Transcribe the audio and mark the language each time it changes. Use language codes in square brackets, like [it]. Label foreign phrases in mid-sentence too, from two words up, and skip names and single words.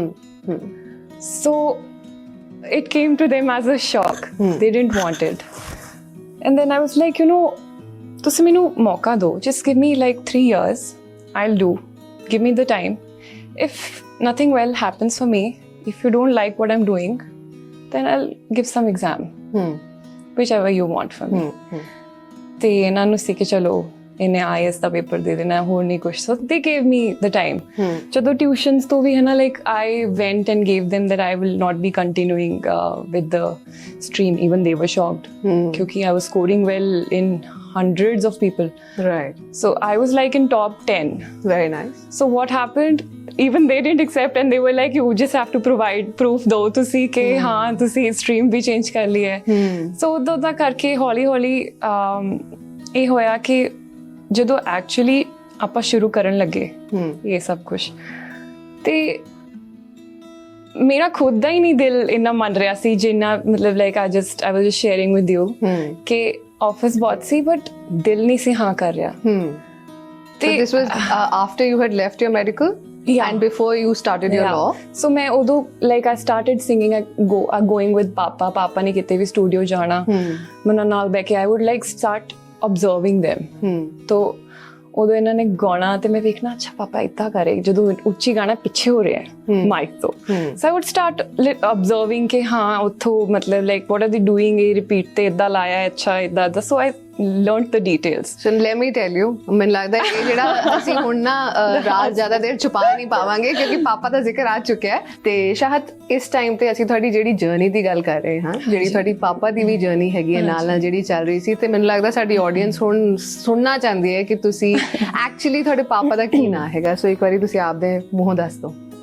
[en] so it came to them as a shock they didn't want it and then I was like you know [pa] ਤੁਸੀਂ ਮੈਨੂੰ ਮੌਕਾ ਦਿਓ [en] just give me like 3 years I'll do give me the time if nothing well happens for me if you don't like what I'm doing then I'll give some exam whichever you want from me [pa] ਤੇ ਇਹਨਾਂ ਨੂੰ ਸੀ ਕਿ ਚਲੋ ਇਹਨੇ IAS ਦਾ ਪੇਪਰ ਦੇ ਦੇਣਾ ਹੋਰ ਨਹੀਂ ਕੁਛ [en] so they gave me the time [pa] ਜਦੋਂ ਟਿਊਸ਼ਨਸ ਤੋਂ ਵੀ ਹੈ ਨਾ [en] like I went and gave them that I will not be continuing with the stream even they were shocked ਕਿਉਂਕਿ I was scoring well in hundreds of people right so I was like in top 10 very nice so what happened even they didn't accept and they were like you just have to provide proof though to see [pa] ਕਿ ਹਾਂ ਤੁਸੀਂ ਸਟ੍ਰੀਮ ਭੀ ਚੇਂਜ ਕਰ ਲਈ ਹੈ ਸੋ ਉਦੋਂ ਦਾ ਕਰਕੇ ਹੌਲੀ ਹੌਲੀ ਇਹ ਹੋਇਆ ਕਿ ਜਦੋਂ ਐਕਚੁਅਲੀ ਆਪਾਂ ਸ਼ੁਰੂ ਕਰਨ ਲੱਗੇ ਇਹ ਸਭ ਕੁਝ ਤੇ ਮੇਰਾ ਖੁਦ ਦਾ ਹੀ ਨਹੀਂ ਦਿਲ ਇੰਨਾ ਮੰਨ ਰਿਹਾ ਸੀ ਜਿੰਨਾ ਮਤਲਬ ਲਾਈਕ [en] I was just sharing with you [pa] ਕਿ ਆਫਿਸ ਬਹੁਤ ਸੀ ਬਟ ਦਿਲ ਨਹੀਂ ਸੀ ਹਾਂ ਕਰ ਰਿਹਾ ਤੇ [en] this was after you had left your medical and before you started your law [pa] so ਮੈਂ ਉਦੋਂ [en] like I started singing going with papa [pa] ਨੇ ਕਿਤੇ ਵੀ ਸਟੂਡੀਓ ਜਾਣਾ ਮੈਂ ਨਾਲ ਬੈ ਕੇ [en] I would like start observing them [pa] ਤੋ ਉਦੋਂ ਇਹਨਾਂ ਨੇ ਗਾਣਾ ਤੇ ਮੈਂ ਵੇਖਣਾ ਅੱਛਾ ਪਾਪਾ ਇੱਦਾਂ ਕਰੇ ਜਦੋਂ ਉੱਚੀ ਗਾਣਾ ਪਿੱਛੇ ਹੋ ਰਿਹਾ ਹੈ ਮਾਈਕ ਤੋਂ [en] so I would start observing [pa] ਕਿ ਹਾਂ ਉੱਥੋਂ ਮਤਲਬ [en] like what are they doing [pa] ਇਹ ਰਿਪੀਟ ਤੇ ਇੱਦਾਂ ਲਾਇਆ ਅੱਛਾ ਇੱਦਾਂ [en] so I learned the details so let me tell you [pa] ਮੈਨੂੰ ਲੱਗਦਾ ਇਹ ਜਿਹੜਾ ਅਸੀਂ ਹੁਣ ਨਾ ਰਾਜ ਜ਼ਿਆਦਾ ਦੇਰ ਛੁਪਾ ਨਹੀਂ ਪਾਵਾਂਗੇ ਕਿਉਂਕਿ ਪਾਪਾ ਦਾ ਜ਼ਿਕਰ ਆ ਚੁੱਕਿਆ ਹੈ ਤੇ ਸ਼ਾਇਦ ਇਸ ਟਾਈਮ ਤੇ ਅਸੀਂ ਤੁਹਾਡੀ ਜਿਹੜੀ ਜਰਨੀ ਦੀ ਗੱਲ ਕਰ ਰਹੇ ਹਾਂ ਜਿਹੜੀ ਤੁਹਾਡੀ ਪਾਪਾ ਦੀ ਵੀ ਜਰਨੀ ਹੈਗੀ ਹੈ ਨਾਲ ਨਾਲ ਜਿਹੜੀ ਚੱਲ ਰਹੀ ਸੀ ਤੇ ਮੈਨੂੰ ਲੱਗਦਾ ਸਾਡੀ ਆਡੀਅנס ਹੁਣ ਸੁਣਨਾ ਚਾਹੁੰਦੀ ਹੈ ਕਿ ਤੁਸੀਂ ਐਕਚੁਅਲੀ ਤੁਹਾਡੇ ਪਾਪਾ ਦਾ ਕੀ ਨਾਂ ਹੈਗਾ ਸੋ ਇੱਕ ਵਾਰੀ ਤੁਸੀਂ ਆਪਦੇ ਮੂੰਹੋਂ ਦੱਸ ਦਿਓ